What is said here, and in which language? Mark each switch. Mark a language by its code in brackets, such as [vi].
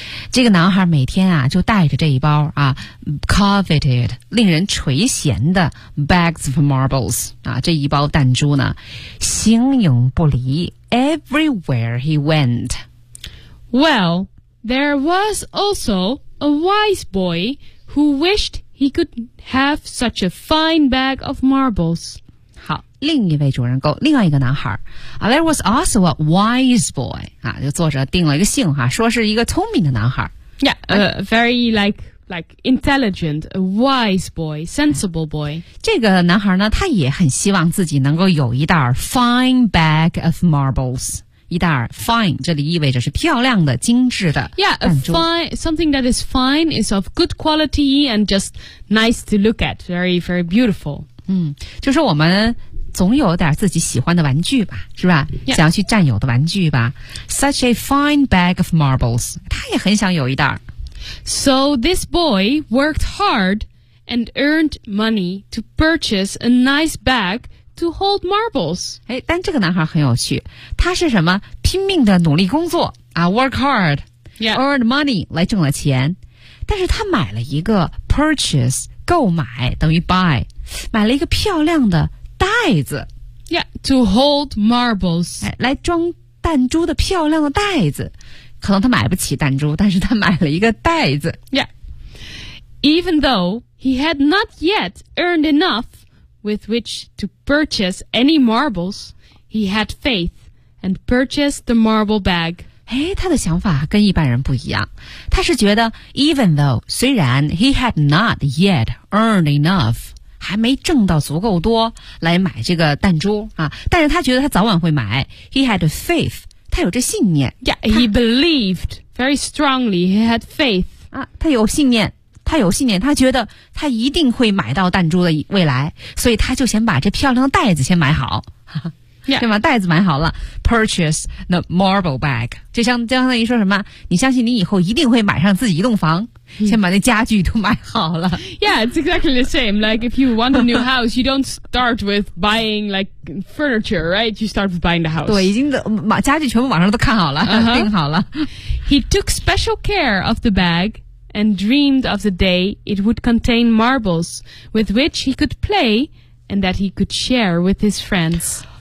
[zh] 这个男孩每天啊就带着这一包啊 coveted 令人垂涎的 [en] bags of marbles [zh] 啊这一包弹珠呢形影不离 [en] everywhere he went. Well, there was also a wise boy who wished he could have such a fine bag of marbles. [zh] 好另一位主人公另外一个男孩 [en] There was also a wise boy. [zh] 啊就作者定了一个姓哈说是一个聪明的男孩。 [en] Yeah, very like intelligent, a wise boy, sensible boy. [zh] 这个男孩呢他也很希望自己能够有一袋 [en] fine bag of marbles. [zh] 一袋 fine, 这里意味着是漂亮的精致的弹珠。 [en] Yeah, something that is fine is of good quality and just nice to look at, very, very beautiful. [zh] 嗯就是我们总有点自己喜欢的玩具吧是吧、 [en] yeah. [zh] 想要去占有的玩具吧 [en] Such a fine bag of marbles [zh] 他也很想有一袋 [en] So this boy worked hard and earned money to purchase a nice bag to hold marbles [zh] 哎，但这个男孩很有趣他是什么拼命的努力工作啊 [en] Work hard、 yeah. Earned money [zh] 来挣了钱但是他买了一个 purchase 购买等于 buy 买了一个漂亮的袋子 [en] Yeah, to hold marbles [zh] 来装弹珠的漂亮的袋子可能他买不起弹珠但是他买了一个袋子 [en] Yeah Even though he had not yet earned enough with which to purchase any marbles he had faith and purchased the marble bag [zh] 他的想法跟一般人不一样他是觉得 Even though 虽然 [en] he had not yet earned enough [zh] 还没挣到足够多来买这个弹珠啊！但是他觉得他早晚会买 [en] He had faith [zh] 他有这信念 [en] Yeah, he believed very strongly He had faith [zh] 啊，他有信念他觉得他一定会买到弹珠的未来所以他就先把这漂亮的袋子先买好、啊 yeah. 先把袋子买好了 [en] Purchase the marble bag [zh] 就相当于说什么你相信你以后一定会买上自己一栋房先把那家具都买好了。 [en] Yeah, it's exactly the same. Like if you want a new house, you don't start with buying like furniture, right? You start with buying the house. [zh] 对，已经把家具全部网上都看好了， [en] uh-huh. [zh] 订好了。 [en] He took special care of the bag and dreamed of the day it would contain marbles with which he could play and that he could share with his friends.